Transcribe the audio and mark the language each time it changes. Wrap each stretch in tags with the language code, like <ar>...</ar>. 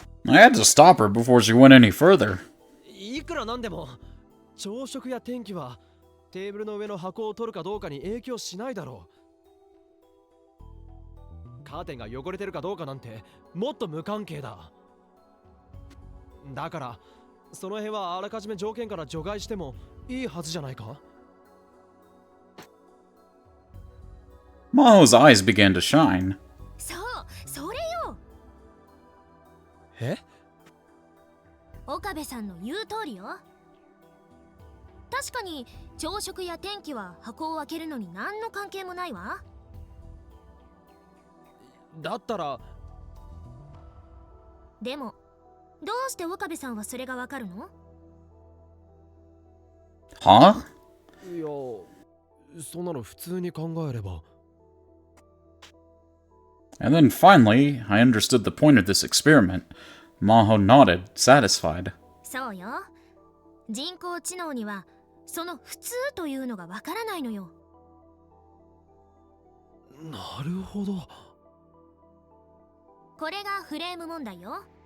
<en>I had to stop her before she went any further.</en> <ja>いくらなんでも朝食や天気はテーブルの上の箱を取るかどうかに影響しないだろう。カーテンが汚れてるかどうかなんてもっと無関係だ。だからその辺はあらかじめ条件から除外してもいいはずじゃないか。</ja> <en>Maho's eyes began to shine.</en> <ja>そう、それよ。え？岡部さんの言う通りよ。確かに朝食や天気は箱を開けるのに何の関係もないわ。だったら。でもどうして岡部さんはそれがわかるの？ Huh? いや、そんなの普通に考えれば。</ja> <en>And then finally, I understood the point of this experiment. Maho nodded, satisfied.</en> <ja>そうよ。人工知能にはその普通というのがわからないのよ。なるほど。これがフレーム問題よ。</ja>